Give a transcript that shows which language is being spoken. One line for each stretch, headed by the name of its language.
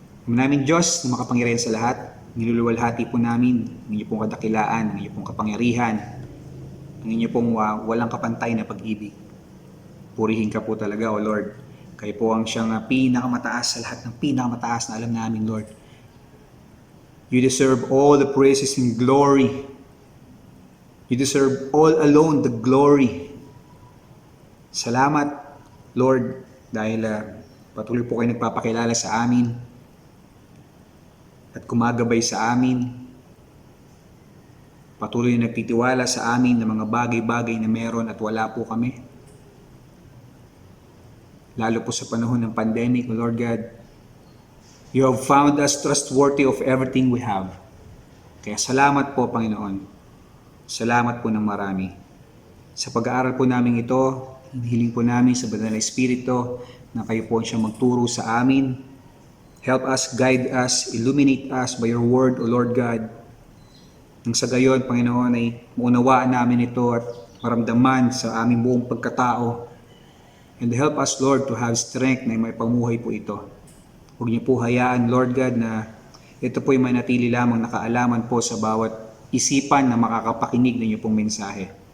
Filipino: Namin Diyos na makapangyarihan sa lahat, niluluwalhati po namin ang inyong pong kadakilaan, ang inyong pong kapangyarihan, ang inyong pong walang kapantay na pag-ibig. Purihin ka po talaga, O Lord. Kayo po ang siyang pinakamataas sa lahat ng pinakamataas na alam namin, Lord.
English: You deserve all the praises and glory. You deserve all alone the glory.
Filipino: Salamat, Lord, dahil patuloy po kayo nagpapakilala sa amin at kumagabay sa amin. Patuloy na nagtitiwala sa amin ng mga bagay-bagay na meron at wala po kami. Lalo po sa panahon ng
English: pandemic, Lord God, you have found us trustworthy of everything we have.
Filipino: Kaya salamat po, Panginoon. Salamat po ng marami. Sa pag-aaral po namin ito, hinihiling po namin sa Banal na Espiritu na kayo po siyang magturo sa amin.
English: Help us, guide us, illuminate us by your word, O Lord God.
Filipino: Nang sa gayon, Panginoon, ay maunawaan namin ito at maramdaman sa aming buong pagkatao.
English: And help us, Lord, to have strength
Filipino: na may pamuhay po ito. Huwag niyo po hayaan, Lord God, na ito po'y manatili lamang nakaalaman po sa bawat isipan na makakapakinig ng inyong pong mensahe.